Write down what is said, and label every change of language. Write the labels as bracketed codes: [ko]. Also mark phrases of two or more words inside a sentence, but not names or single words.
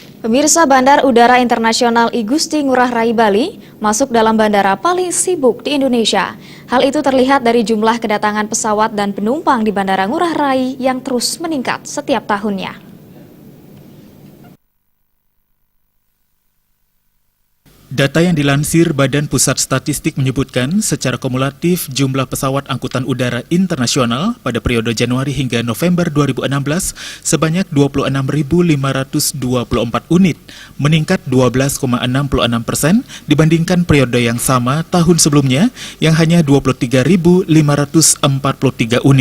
[id] Pemirsa, Bandar Udara Internasional I Gusti Ngurah Rai Bali masuk dalam bandara paling sibuk di Indonesia. Hal itu terlihat dari jumlah kedatangan pesawat dan penumpang di Bandara Ngurah Rai yang terus meningkat setiap tahunnya. Data yang dilansir Badan Pusat Statistik menyebutkan secara kumulatif jumlah pesawat angkutan udara internasional pada periode Januari hingga November 2016 sebanyak 26.524 unit, meningkat 12,66% dibandingkan periode yang sama tahun sebelumnya yang hanya 23.543 unit.